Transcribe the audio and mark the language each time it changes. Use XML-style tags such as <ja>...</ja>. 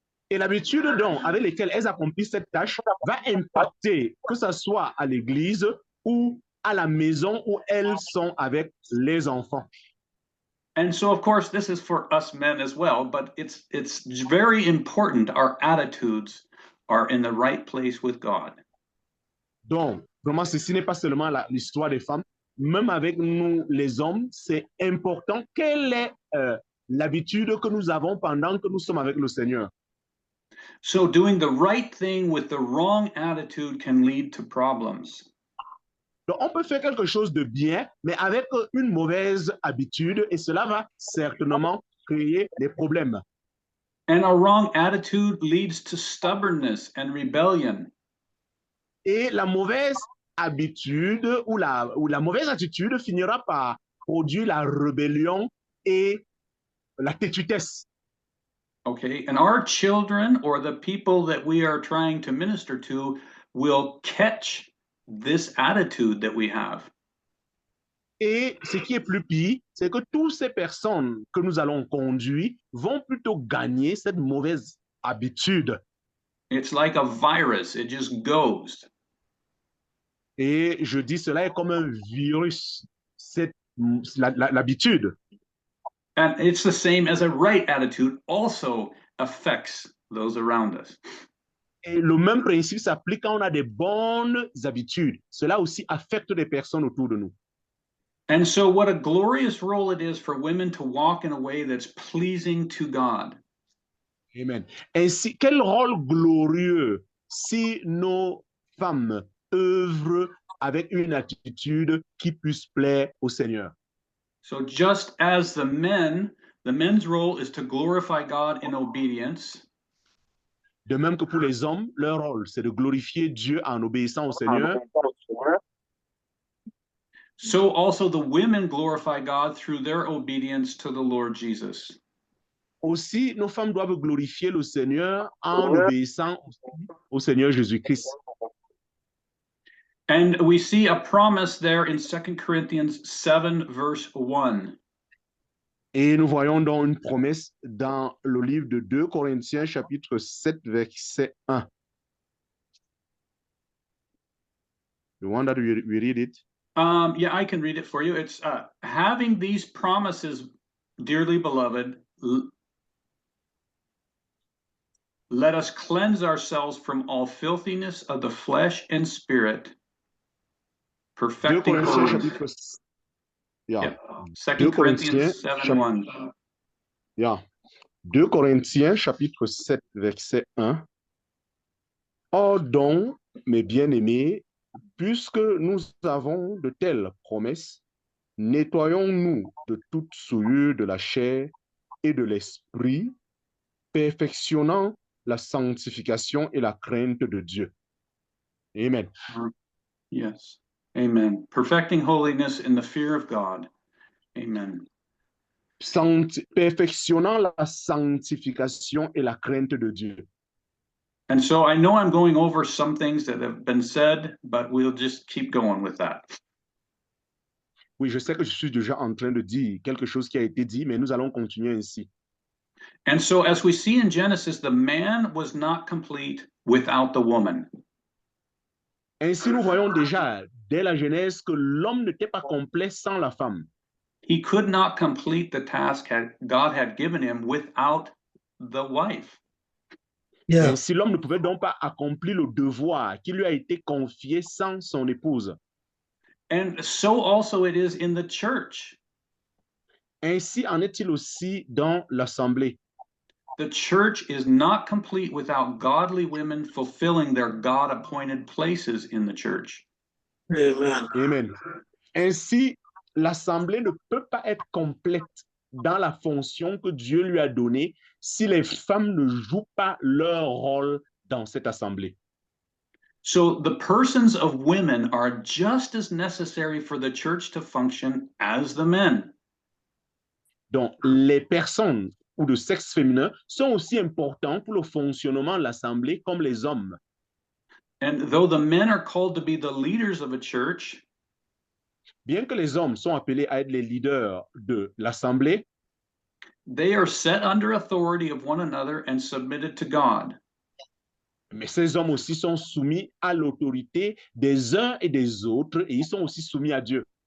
<fr>Et l'habitude donc avec lesquelles elles accomplissent cette tâche va impacter, que ce soit à l'église ou à la maison où elles sont avec les enfants.</fr> <en>And so, of course, this is for us men as well, but it's very important our attitudes are in the right place with God.</en> <fr>Donc, vraiment, ceci n'est pas seulement l'histoire des femmes. Même avec nous, les hommes, c'est important. Quelle est l'habitude que nous avons pendant que nous sommes avec le Seigneur?</fr> <en>So doing the right thing with the wrong attitude can lead to problems.</en> <fr>Donc, on peut faire quelque chose de bien, mais avec une mauvaise habitude, et cela va certainement créer des problèmes.</fr> <en>And a wrong attitude leads to stubbornness and rebellion.</en> <fr>Et la mauvaise habitude ou la mauvaise attitude finira par produire la rébellion et la têtutesse.</fr> <en>Okay, and our children or the people that we are trying to minister to will catch this attitude that we have.</en> <fr>Et ce qui est plus pire, c'est que toutes ces personnes que nous allons conduire vont plutôt gagner cette mauvaise habitude.</fr> <en>It's like a virus, it just goes.</en> <fr>Et je dis cela est comme un virus, l'habitude.</fr> <en>And it's the same as a right attitude also affects those around us.</en> <fr>Et le même principe s'applique quand on a des bonnes habitudes. Cela aussi affecte les personnes autour de nous.</fr> <en>And so what a glorious role it is for women to walk in a way that's pleasing to God. Amen.</en> <fr>Ainsi, quel rôle glorieux si nos femmes œuvrent avec une attitude qui puisse plaire au Seigneur.</fr> <en>So just as the men's role is to glorify God in obedience.</en> <fr>De même que pour les hommes, leur rôle, c'est de glorifier Dieu en obéissant au Seigneur.</fr> <en>So also the women glorify God through their obedience to the Lord Jesus.</en> <fr>Aussi, nos femmes doivent glorifier le Seigneur en obéissant au Seigneur Jésus-Christ.</fr> <en>And we see a promise there in 2 Corinthians 7, verse 1.</en> <fr>Et nous voyons donc une promesse dans le livre de 2 Corinthiens, chapitre 7, verset 1.</fr> <en>You want that we read it? Yeah, I can read it for you. It's having these promises, dearly beloved, let us cleanse ourselves from all filthiness of the flesh and spirit, perfecting holiness. Yeah. 2 Corinthians 7:1.</en> <fr>Yeah. 2 Corinthiens, chapitre 7, verset 1. Or donc, mes bien-aimés, puisque nous avons de telles promesses, nettoyons-nous de toute souillure de la chair et de l'esprit, perfectionnant la sanctification et la crainte de Dieu. Amen.</fr> <en>Yes. Amen. Perfecting holiness in the fear of God. Amen.</en> <fr>Perfectionnant la sanctification et la crainte de Dieu.</fr> <en>And so I know I'm going over some things that have been said, but we'll just keep going with that.</en> <fr>Oui, je sais que je suis déjà en train de dire quelque chose qui a été dit, mais nous allons continuer ainsi.</fr> <en>And so, as we see in Genesis, the man was not complete without the woman.</en> <fr>Ainsi, nous voyons déjà dès la Genèse que l'homme n'était pas complet sans la femme.</fr> <en>He could not complete the task God had given him without the wife. Yeah.</en> <fr>Ainsi, l'homme ne pouvait donc pas accomplir le devoir qui lui a été confié sans son épouse.</fr> <en>And so also it is in the church.</en> <fr>Ainsi en est-il aussi dans l'assemblée.</fr> <en>The church is not complete without godly women fulfilling their God-appointed places in the church. Amen. Amen.</en> <fr>Ainsi, l'assemblée ne peut pas être complète dans la fonction que Dieu lui a donnée si les femmes ne jouent pas leur rôle dans cette assemblée.</fr> <en>So the persons of women are just as necessary for the church to function as the men.</en> <fr>Donc, les personnes ou de sexe féminin sont aussi importants pour le fonctionnement de l'assemblée comme les hommes.</fr> <en>And though the men are called to be the leaders of a church,</en> <fr>Bien que les hommes sont appelés à être les leaders de l'assemblée,</fr> <en>they are set under authority of one another and submitted to God.</en> <fr>mais ces hommes aussi sont soumis à l'autorité des uns et des autres et ils sont aussi soumis à Dieu.</fr>